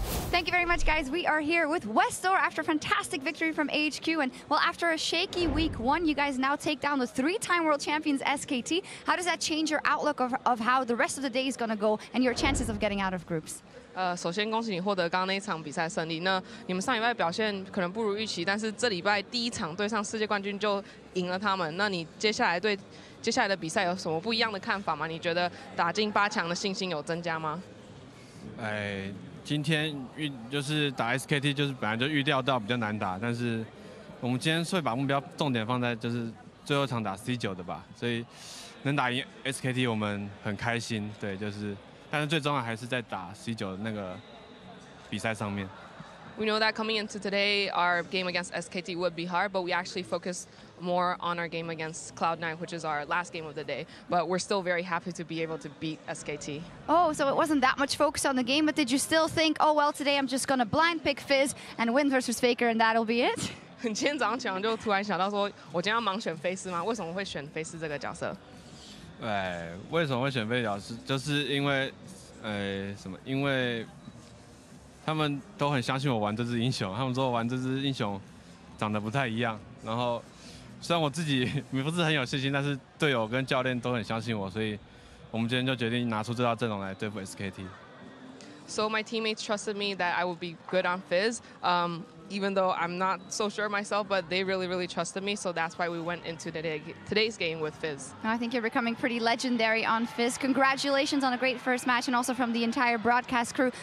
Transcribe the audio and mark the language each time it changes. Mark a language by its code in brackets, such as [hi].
[en] Thank you very much, guys. We are here with Westdoor after a fantastic victory from AHQ. And, well, after a shaky week 1, you guys now take down the 3-time world champions SKT. How does that change your outlook of how the rest of the day is going to go and your chances of getting out of groups? [zh] 首先恭喜你获得刚刚那一场比赛胜利。那你们上礼拜表现可能不如预期，但是这礼拜第一场对上世界冠军就赢了他们。那你接下来对接下来的比赛有什么不一样的看法吗？你觉得打进8强的信心有增加吗？今天就是打 SKT， 就是本来就预料到比较难打，但是我们今天会把目标重点放在就是最后一场打 C9 的吧，所以能打赢 SKT 我们很开心，对，就是。但是最重要还是在打 C9 的那个比赛上面。 [en] We know that coming into today, our game against SKT would be hard, but we actually focused more on our game against Cloud9, which is our last game of the day. But we're still very happy to be able to beat SKT. Oh, so it wasn't that much focus on the game, but did you still think, oh, well, today I'm just going to blind pick Fizz and win versus Faker and that'll be it? [zh] 今天早上起来就突然想到说，我今天要盲选菲斯吗？为什么会选菲斯这个角色？为什么会选费角师？就是因为，因为他们都很相信我玩这只英雄，他们说我玩这只英雄长得不太一样。然后虽然我自己不是很有信心，但是队友跟教练都很相信我，所以我们今天就决定拿出这套阵容来对付 SKT。 [en] So my teammates trusted me that I would be good on Fizz. Even though I'm not so sure myself, but they really, really trusted me, so that's why we went into today's game with Fizz. I think you're becoming pretty legendary on Fizz. Congratulations on a great first match, and also from the entire broadcast crew.